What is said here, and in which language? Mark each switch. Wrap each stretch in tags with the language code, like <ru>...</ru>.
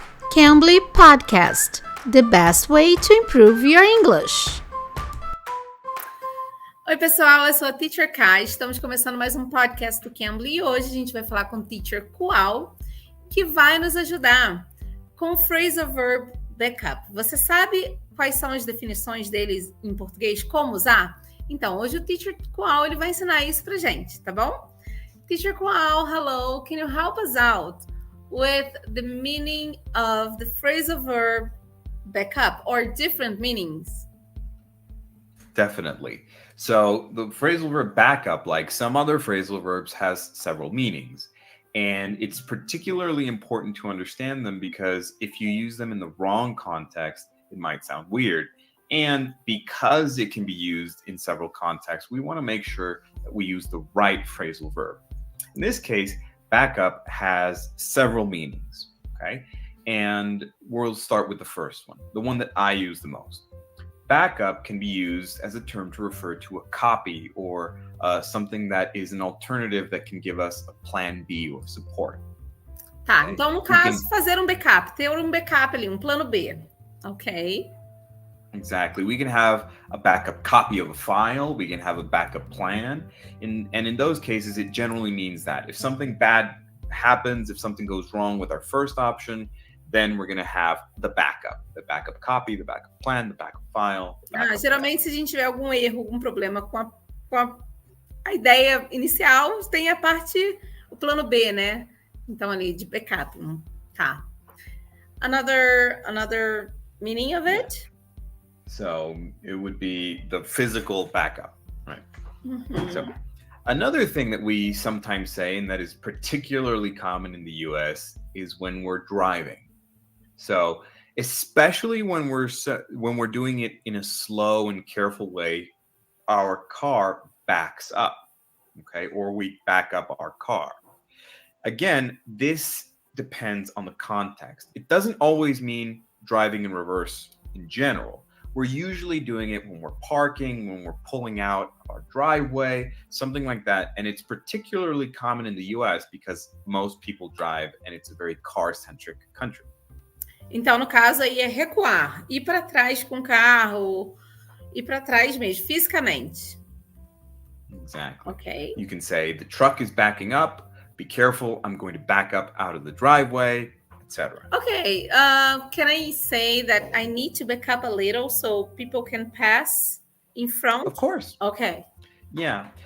<en>Cambly Podcast, the best way to improve your English.</en> <pt>Oi, pessoal, eu sou a Teacher Kai. Estamos começando mais um podcast do Cambly e hoje a gente vai falar com o Teacher Kual, que vai nos ajudar com o phrasal verb backup. Você sabe quais são as definições deles em português? Como usar? Então, hoje o Teacher Kual ele vai ensinar isso pra gente, tá bom?</pt> <en>Teacher Kual, hello, can you help us out with the meaning of the phrasal verb backup or different meanings? Definitely. So the phrasal verb backup, like some other phrasal verbs, has several meanings. And it's particularly important to understand them because if you use them in the wrong context, it might sound weird. And because it can be used in several contexts, we want to make sure that we use the right phrasal verb. In this case, backup has several meanings, okay? And we'll start with the first one, the one that I use the most. Backup can be used as a term to refer to a copy or something that is an alternative that can give us a plan B or support.</en> <pt>Tá, então no caso, fazer um backup, ter um backup ali, um plano B, ok?</pt> <en>Exactly. We can have a backup copy of a file. We can have a backup plan. And in those cases, it generally means that if something bad happens, if something goes wrong with our first option, then we're going to have the backup copy, the backup plan, the backup file.</en> <pt>Geralmente, se a gente tiver algum erro, algum problema com a ideia inicial, tem a parte, o plano B, né? Então, ali, de backup. Tá.</pt> <en>Another meaning of it? So it would be the physical backup, right? Mm-hmm. So another thing that we sometimes say, and that is particularly common in the US, is when we're driving. So especially when we're doing it in a slow and careful way, our car backs up, okay? Or we back up our car. Again, this depends on the context. It doesn't always mean driving in reverse in general. We're usually doing it when we're parking, when we're pulling out our driveway, something like that. And it's particularly common in the US because most people drive and it's a very car-centric country.</en> <pt>Então, no caso aí é recuar, ir para trás com o carro, ir para trás mesmo, fisicamente.</pt> <en>Exactly. Okay. You can say the truck is backing up. Be careful. I'm going to back up out of the driveway, etc. Okay. Can I say that I need to back up a little so people can pass in front? Of course. Okay. Yeah.</en>